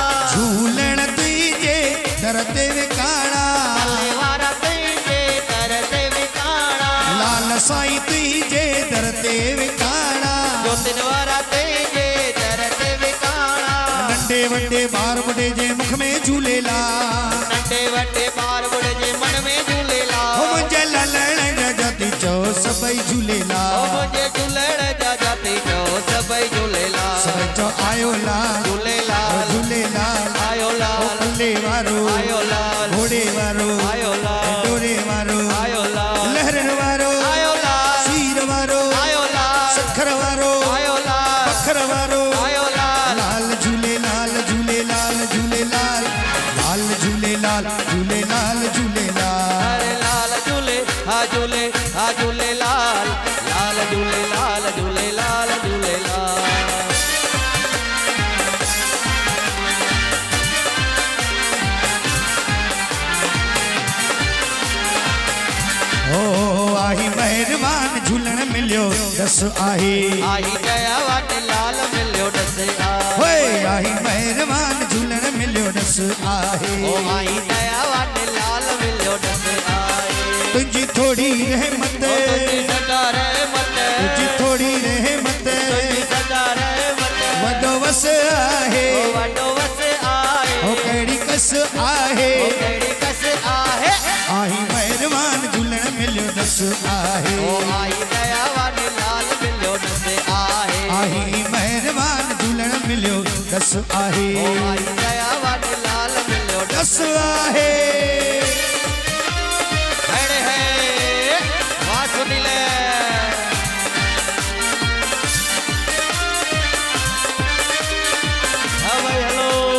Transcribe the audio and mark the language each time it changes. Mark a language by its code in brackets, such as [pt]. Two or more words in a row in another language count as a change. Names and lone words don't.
[sd] झूलण तुझे दरते विकाड़ा वारा तुझे दरते विकाड़ा लाल साईं तुझे दरते विकाड़ा ज्योतिन वारा तुझे दरते विकाड़ा नंढे वड्डे बार बुढ़े जे मुख में झूलेलाल नंढे वड्डे बार बुढ़े जे मन में झूलेलाल हो मुंहिंजे ललण जाती चो सभई ओ झूलेलाल मुझे झूलण जा जाती जो सभई झूलेलाल सभई चो आयो लाल झूलेलाल झूलेलाल आयो लाल पल्ले वारो आयो लाल घोड़े वारो आयो लाल डोरे वारो आयो लाल लहरन वारो आयो लाल सीर वारो आयो लाल सखर वारो आयो लाल पखर वारो आयो लाल लाल झूलेलाल झूलेलाल झूलेलाल लाल झूलेलाल झूलेलाल झूलेलाल। अरे लाल झूले हा झूलेलाल लाल झूलेलाल झूलेलाल झूलेलाल। ओ आही मेहरबान झूलण मिलियो दस आहे आई दया वाट लाल मिलियो डस होए आही मेहरबान झूलण मिलियो दस आहे ओ आई दया वाट लाल मिलियो डस आए तुझी थोड़ी रहमत तुझी सदा रहमत तुझी थोड़ी रहमत तुझी सदा रहमत वडो वस आहे ओ वडो वस आए ओ कहिड़ी कस आहे ओ कहिड़ी कस आहे आही मेहरबान झूलण मिलियो दस आहे ओ आई दया वाट लाल मिलियो डस आहे आही मेहरबान झूलण मिलियो दस आहे ओ आई दया वाट लाल मिलियो डस दस आहे। [hi] खड़े है वाह सुनीले हाँ भाई हेलो